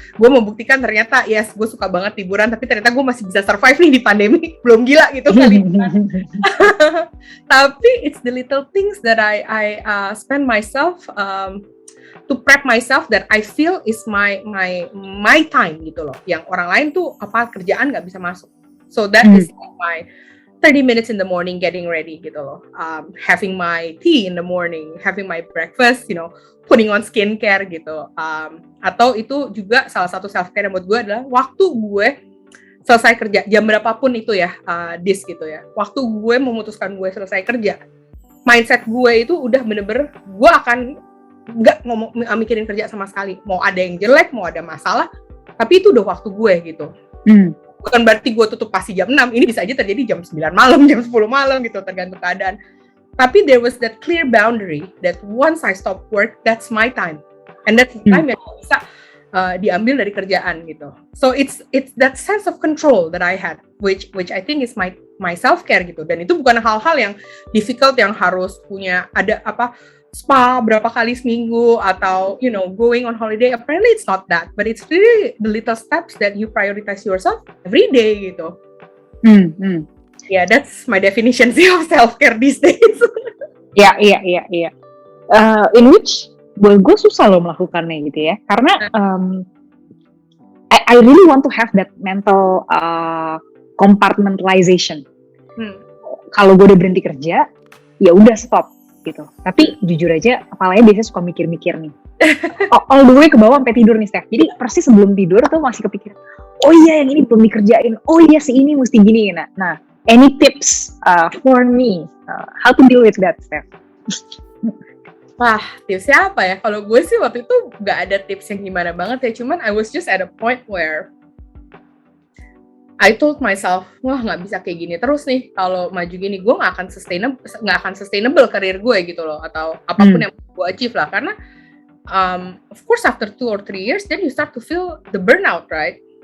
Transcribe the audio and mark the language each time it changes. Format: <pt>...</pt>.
<id>Gue membuktikan ternyata, yes, gue suka banget liburan, tapi ternyata gue masih bisa survive nih di pandemi, belum gila gitu kali. Tapi</id> <en>it's the little things that I spend myself to prep myself that I feel is my time</en> <id>gitu loh. Yang orang lain tuh kerjaan nggak bisa masuk.</id> <en>So that is my 30 minutes in the morning getting ready</en> <id>gitu loh.</id> <en>Having my tea in the morning, having my breakfast, putting on skincare</en> <id>gitu. Atau itu juga salah satu self care buat gue adalah waktu gue selesai kerja, jam berapapun itu ya, gitu ya. Waktu gue memutuskan gue selesai kerja, mindset gue itu udah bener-bener gue akan nggak mikirin kerja sama sekali. Mau ada yang jelek, mau ada masalah, tapi itu udah waktu gue gitu. Bukan berarti gue tutup pasti jam 6, ini bisa aja terjadi jam 9 malam, jam 10 malam gitu, tergantung keadaan. Tapi</id> <en>there was that clear boundary that once I stop work, that's my time. And that's the time</en> <id>yang bisa diambil dari kerjaan gitu.</id> <en>So it's that sense of control that I had, which I think is my self care</en> <id>gitu. Dan itu bukan hal-hal yang difficult yang harus punya ada spa berapa kali seminggu atau</id> <en>going on holiday. Apparently it's not that, but it's really the little steps that you prioritize yourself every day</en> <id>gitu.</id> <en>Yeah, that's my definition of self care these days.</en> <id>Iya.</id> <en>In which</en> <id>gue susah loh melakukannya gitu ya, karena</id> <en>I really want to have that mental compartmentalization.</en> <id>Kalau gue udah berhenti kerja, ya udah stop gitu. Tapi jujur aja, kepalanya biasanya suka mikir-mikir nih.</id> <en>All the way</en> <id>ke bawah sampai tidur nih, Steph. Jadi persis sebelum tidur tuh masih kepikiran, oh iya yang ini belum dikerjain, oh iya si ini mesti gini.</id> <en>Nah, any tips for me how to deal with that, Steph?</en> <id>Wah, tipsnya apa ya? Kalau gue sih waktu itu nggak ada tips yang gimana banget ya.</id> <en>Cuman I was just at a point where I told myself,</en> <id>wah nggak bisa kayak gini terus nih. Kalau maju gini, gue nggak akan sustainable karir gue gitu loh, atau apapun yang gue achieve lah. Karena</id> <en>of course after 2 or 3 years, then you start to feel the burnout, right?</en>